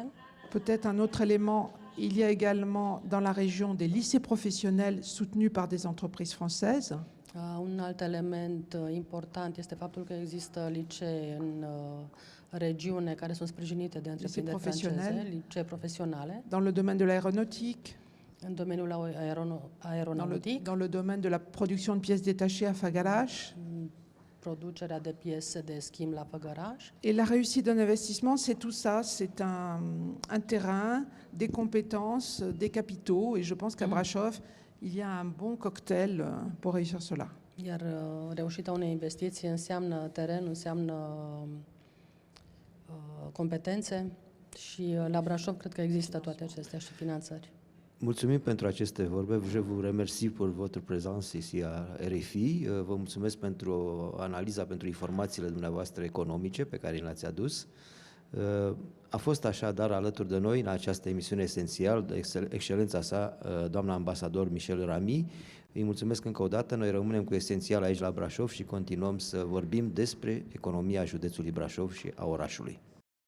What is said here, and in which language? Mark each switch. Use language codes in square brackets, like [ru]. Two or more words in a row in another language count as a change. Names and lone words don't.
[fr] Peut-être un autre élément, il y a également dans la région des lycées professionnels soutenus par des entreprises françaises. [ro] Un alt element important este faptul că există licee în regiune care sunt sprijinite de întreprinderi franceze, licee profesionale, [fr] Dans le domaine de l'aéronautique, [ro] în domeniul aeronautic, [fr] dans le domaine de la production de pièces détachées à Făgăraș. [ro] producerea de piese de schimb la Făgăraș. [fr] Et la réussite d'un investissement, c'est tout ça. C'est un terrain, des compétences, des capitaux. Et je pense qu'à Brașov, il y a un bon cocktail pour réussir cela. [ro] Iar reușita unei investiții înseamnă teren, înseamnă competențe și la Brașov cred că există toate acestea și finanțări. Mulțumim pentru aceste vorbe. [fr] Je vous remercie pour votre présence ici à RFI. [ro] Vă mulțumesc pentru analiza, pentru informațiile dumneavoastră economice pe care le-ați adus. A fost așadar alături de noi în această emisiune esențial, de excelența sa, doamna ambasador Michel Rami. Îi mulțumesc încă o dată. Noi rămânem cu Esențial aici la Brașov și continuăm să vorbim despre economia județului Brașov și a orașului.